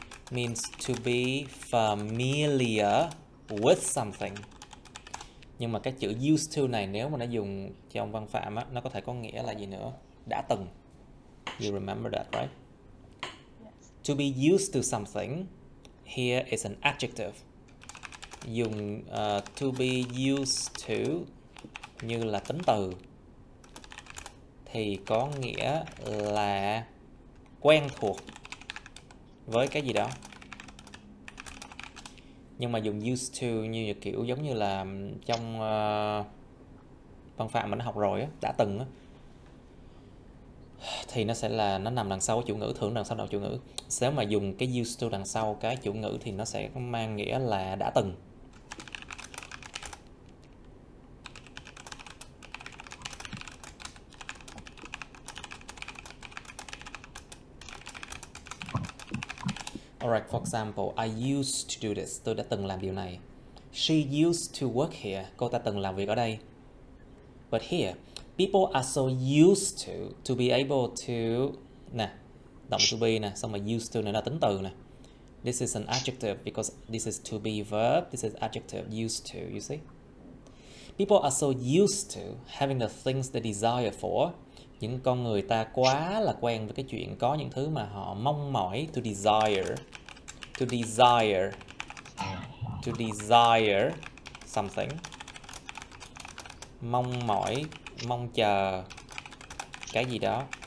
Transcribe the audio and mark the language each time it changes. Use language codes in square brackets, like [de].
[en] means to be familiar with something. [vi] Nhưng mà cái chữ used to này nếu mà nó dùng trong văn phạm á, nó có thể có nghĩa là gì nữa? Đã từng. [en] You remember that, right? Yes. To be used to something here is an adjective. [vi] Dùng to be used to như là tính từ thì có nghĩa là quen thuộc với cái gì đó. Nhưng mà dùng used to như kiểu giống như là trong văn phạm mình học rồi á, đã từng á, thì nó sẽ là nó nằm đằng sau chủ ngữ, thường đằng sau đầu chủ ngữ. Nếu mà dùng cái used to đằng sau cái chủ ngữ thì nó sẽ mang nghĩa là đã từng. [en] Alright, for example, I used to do this. [vi] Tôi đã từng làm điều này. [en] She used to work here. [vi] Cô ta từng làm việc ở đây. [en] But here, people are so used to be able to. [vi] Nè, động to be nè, xong rồi used to này là tính từ nè. [en] This is an adjective because this is to be verb. This is adjective used to, you see? People are so used to having the things they desire for. [vi] Những con người ta quá là quen với cái chuyện có những thứ mà họ mong mỏi. [en] To desire. To desire. To desire something. [vi] Mong mỏi, mong chờ cái gì đó.